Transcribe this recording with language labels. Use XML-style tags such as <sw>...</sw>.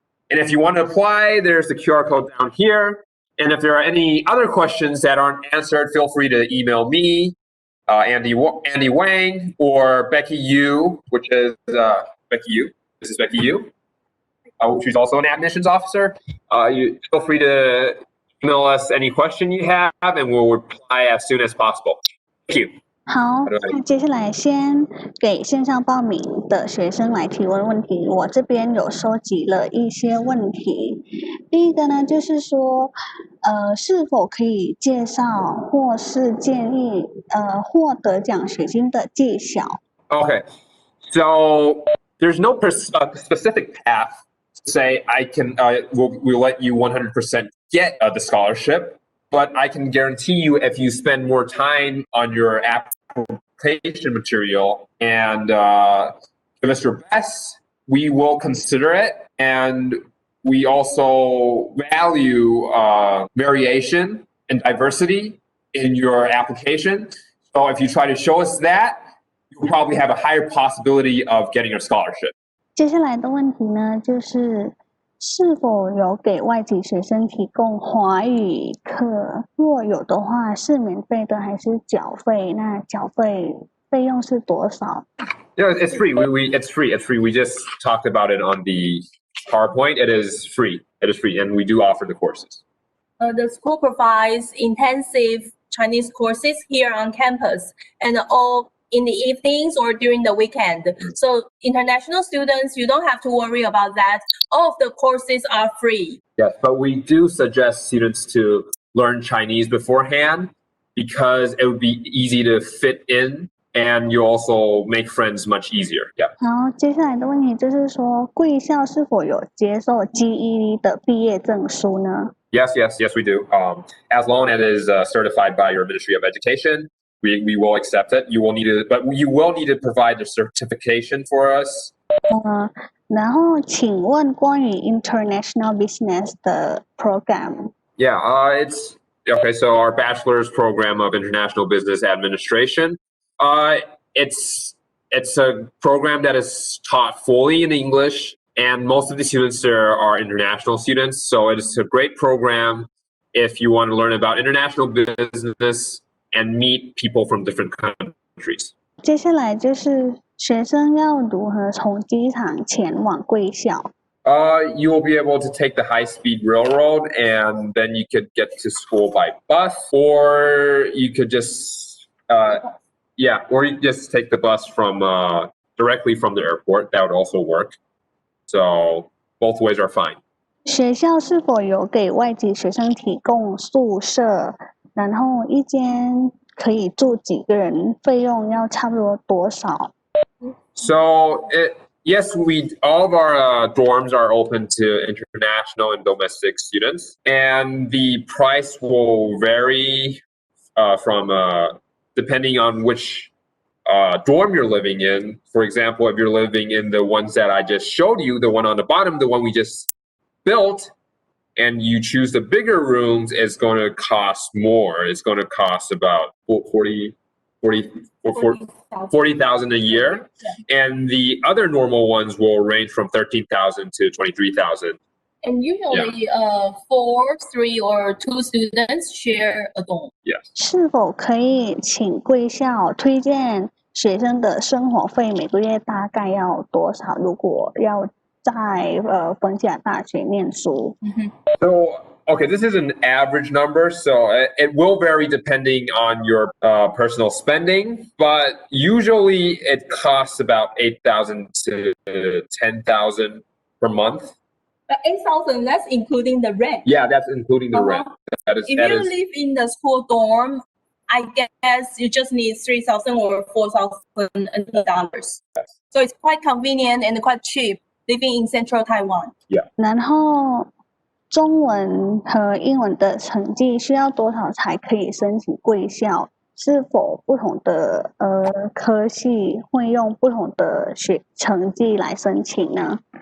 <en>And if you want to apply, there's the QR code down here. And if there are any other questions that aren't answered, feel free to email me, Andy Wang, or Becky Yu, which is Becky Yu. This is Becky Yu. She's also an admissions officer. You feel free to email us any question you have, and we'll reply as soon as possible. Thank you.</en> <zh>好，那接下来先给线上报名的学生来提问问题。我这边有收集了一些问题。第一个呢，就是说，是否可以介绍或是建议获得奖学金的技巧</zh> <en>Okay, so there's no specific path to say I can we'll let you 100% get the scholarship, but I can guarantee you if you spend more time on your transportation material and give us your best, we will consider it. And we also value variation and diversity in your application. So if you try to show us that, you'll probably have a higher possibility of getting a scholarship.</en> <zh>接下来的问题呢，是否有给外籍学生提供华语课？若有的话，是免费的还是缴费？那缴费用是多少？</zh> <en>Yeah, it's free. It's free. It's free. We just talked about it on the PowerPoint. It is free. It is free, and we do offer the courses. The school provides intensive Chinese courses here on campus, and all in the evenings or during the weekend. So international students, you don't have to worry about that. All of the courses are free. Yes, but we do suggest students to learn Chinese beforehand because it would be easy to fit in and you also make friends much easier. Yeah.</en> <zh>好，接下来的问题就是说，贵校是否有接受 GED 的毕业证书呢？</zh> <en>Yes, we do. As long as it is certified by your Ministry of Education, we will accept it. You will need to provide the certification for us.</en> <zh>然后请问关于 International Business 的 program。</zh> <en>Yeah, it's okay. So our bachelor's program of International Business Administration, it's a program that is taught fully in English, and most of the students there are international students. So it is a great program if you want to learn about international business and meet people from different countries.</en> <zh>接下来就是学生要如何从机场前往贵校？</zh> <en>You will be able to take the high-speed railroad, and then you could get to school by bus, or you could just or you just take the bus from directly from the airport. That would also work. So both ways are fine.</en> <zh>学校是否有给外籍学生提供宿舍？然后一间可以住几个人？费用要差不多多少？</zh> <en>So yes, all of our dorms are open to international and domestic students, and the price will vary from depending on which dorm you're living in. For example, if you're living in the ones that I just showed you, the one on the bottom, the one we just built, and you choose the bigger rooms, it's going to cost more. It's going to cost about 40,000 a year, and the other normal ones will range from 13,000 to 23,000. And usually, 4, 3, or 2 students share a dorm. Yes.</en> <zh>是否可以请贵校推荐学生的生活费每个月大概要多少？如果要在逢甲大学念书。</zh> <en>So, okay, this is an average number, so it will vary depending on your personal spending, but usually it costs about 8,000 to 10,000 per month. 8,000, that's including the rent. Yeah, that's including the rent. If you live in the school dorm, I guess you just need 3,000 or 4,000 dollars. Yes. So it's quite convenient and quite cheap living in central Taiwan. Yeah.</en> <zh>然后中文和英文的成绩需要多少才可以申请贵校？是否不同的科系会用不同的成绩来申请呢？</zh>